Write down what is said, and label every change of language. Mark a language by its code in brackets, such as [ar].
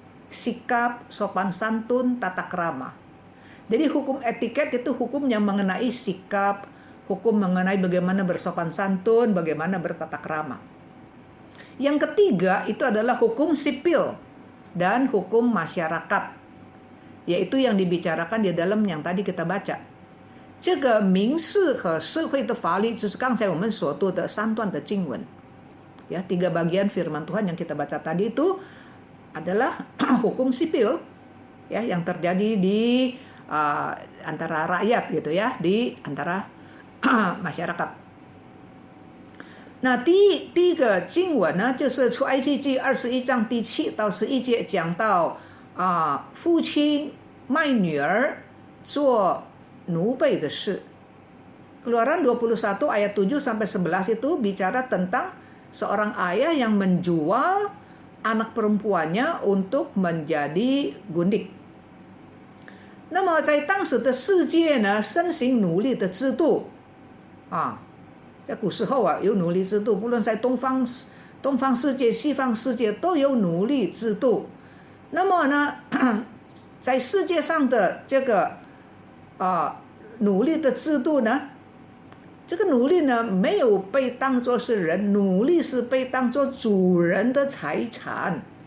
[id] Sikap, sopan santun, tata krama. Jadi hukum etiket itu hukum yang mengenai sikap, hukum mengenai bagaimana bersopan santun, bagaimana bertata krama. Yang ketiga itu adalah hukum sipil dan hukum masyarakat, yaitu yang dibicarakan di dalam yang tadi kita baca. [zh] 这个民事和社会的法律就是刚才我们所读的3段的经文。 [id] Ya, 3 bagian firman Tuhan yang kita baca tadi itu adalah hukum sipil ya yang terjadi di antara rakyat gitu ya, di antara masyarakat. [zh] 那第一个经文呢，就是出埃及记21章第7到11节，讲到父亲卖女儿做奴婢的事。 [id] Keluaran 21 ayat 7 sampai 11 itu bicara tentang seorang ayah yang menjual anak perempuannya untuk menjadi gundik. [zh] 那么在当时的世界呢，盛行奴隶的制度在古时候有奴隶制度，不论在东方世界、西方世界都有奴隶制度。那么呢，在世界上的这个奴隶的制度呢，这个奴隶呢没有被当作是人，奴隶是被当作主人的财产。